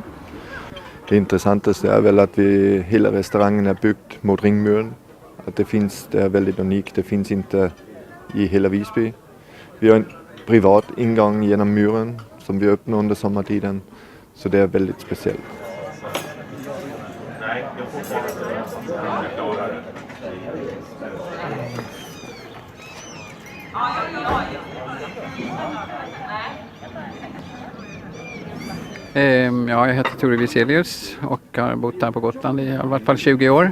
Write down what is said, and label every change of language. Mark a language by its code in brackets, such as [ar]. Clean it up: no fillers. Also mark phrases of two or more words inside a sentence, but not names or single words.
[no] Det interessanteste er vel at hele restauranten er bygd mot Ringmuren. At det er veldig unikt, det finnes ikke i hele Visby. Vi har en privat inngang gjennom muren som vi åpner under sommertiden, så det er veldig spesielt. [sv] Jag heter Tore Viselius och har bott här på Gotland i alla fall 20 år.